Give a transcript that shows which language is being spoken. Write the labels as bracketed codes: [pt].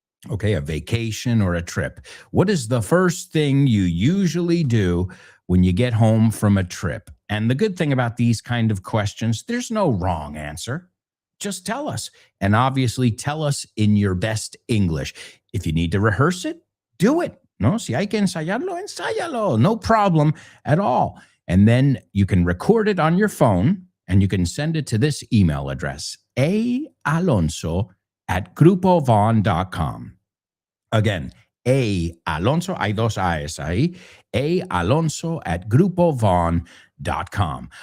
[en] Okay, a vacation or a trip. What is the first thing you usually do when you get home from a trip? And the good thing about these kind of questions, there's no wrong answer. Just tell us. And obviously tell us in your best English. If you need to rehearse it, do it. [es] No, si hay que ensayarlo, ensáyalo. [en] No problem at all. And then you can record it on your phone and you can send it to this email address, aalonso@grupovon.com. Again, [es] A. Alonso, hay dos A's ahí. A. Alonso at grupovon.com.